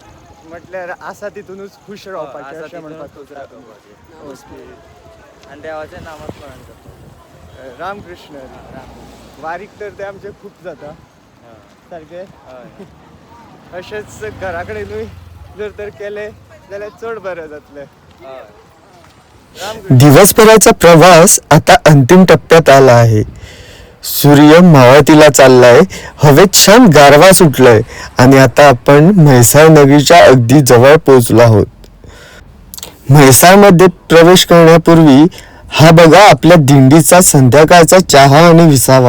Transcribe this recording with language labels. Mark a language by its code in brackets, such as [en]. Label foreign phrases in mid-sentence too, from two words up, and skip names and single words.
[kok] म्हटल्यार आसा तितूनच खुश रावपाचें अशें म्हणपाक ओके आनी देवाचें नामस्मरण करपाचें. रामकृष्ण हरी. राम. वारीक तर ते आमचे खूब जाता सारकें. अशेंच घरा कडेनूय जर तर केलें जाल्यार चड बरें जातलें. [mr] दिवसभराचा प्रवास आता अंतिम टप्प्यात आला आहे. सूर्य मावळतीला चाललाय. हवेत छान गारवा सुटलाय आणि आता आपण म्हैसाळ नगरीच्या अगदी जवळ पोहोचलो आहोत. म्हैसाळमध्ये प्रवेश करण्यापूर्वी हा बघा आपल्या दिंडीचा संध्याकाळचा चहा आणि विसावा.